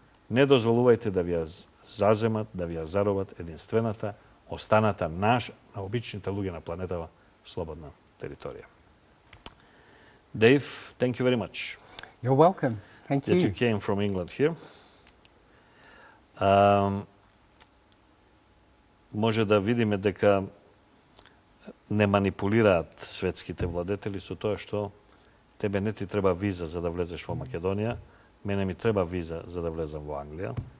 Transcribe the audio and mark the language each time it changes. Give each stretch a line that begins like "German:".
Macedonian: Не дозволувајте да ви ја заземат, да ви ја заробат единствената, останата на обичните луѓе на планетава слободна територија.
English: Дејв, thank you very much. You're welcome. Thank you. That you came from England here.
Macedonian: Може да видиме дека не манипулираат светските владетели со тоа што тебе не ти треба виза за да влезеш во Македонија, мене ми треба виза за да влезам во Англија.